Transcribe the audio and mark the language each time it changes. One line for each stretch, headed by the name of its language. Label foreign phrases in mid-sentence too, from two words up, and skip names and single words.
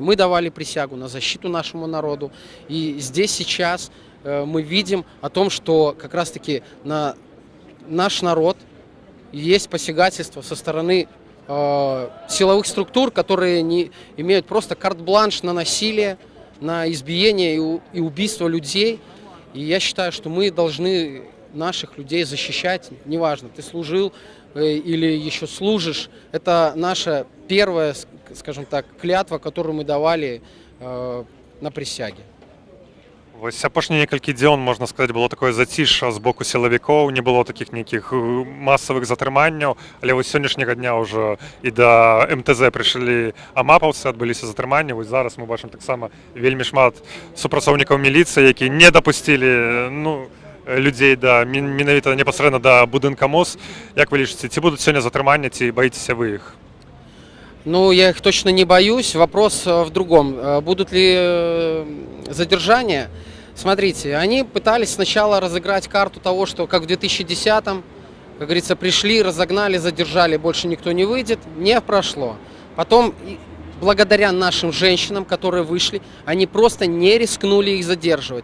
Russian: Мы давали присягу на защиту нашему народу. И здесь сейчас мы видим о том, что как раз-таки на наш народ есть посягательство со стороны силовых структур, которые не имеют просто карт-бланш на насилие, на избиение и убийство людей. И я считаю, что мы должны наших людей защищать. Неважно, ты служил или еще служишь. Это наша первая, скажем так, клятва, которую мы давали на присяге.
Belarusian: Ось апошні некалькі дзён, можна сказаць, было такое зацішша з боку сілавікоў, не было такіх нейкіх масавых затрыманняў, але вось сённяшняга дня ўжо і да МТЗ прыйшлі амапаўцы, адбыліся затрыманні. Вось зараз мы бачым таксама вельмі шмат супрацоўнікаў міліцыі, якія не дапусцілі людзей менавіта непасрэдна да будынка МОЗ. Як вы лічыце, ці будуць сёння затрыманні, ці баіцеся вы іх? Ну,
Russian: я их точно не боюсь. Вопрос в другом. Будут ли задержания? Смотрите, они пытались сначала разыграть карту того, что как в 2010-м, как говорится, пришли, разогнали, задержали, больше никто не выйдет. Не прошло. Потом, благодаря нашим женщинам, которые вышли, они просто не рискнули их задерживать.